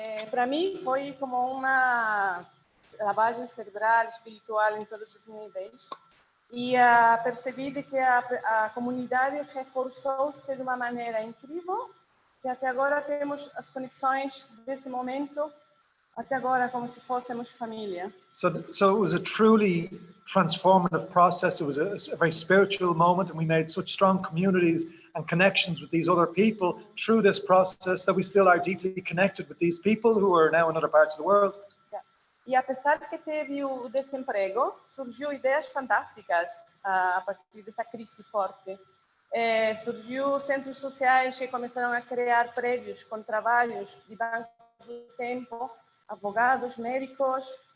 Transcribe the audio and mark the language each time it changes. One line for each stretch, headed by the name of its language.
Portuguese: Para mim foi como uma lavagem cerebral, espiritual em todos os níveis, e percebi de que a comunidade reforçou-se de uma maneira incrível, que até agora temos as conexões desse momento até agora como se fôssemos família.
English: So it was a truly transformative process. It was a very spiritual moment, and we made such strong communities and connections with these other people through this process that we still are deeply connected with these people who are now in other parts of the world.
Portuguese: E apesar de que teve o desemprego, surgiu ideias fantásticas a partir dessa crise forte. Surgiu centros sociais que começaram a criar prédios com trabalhos de bancos do tempo, advogados, médicos.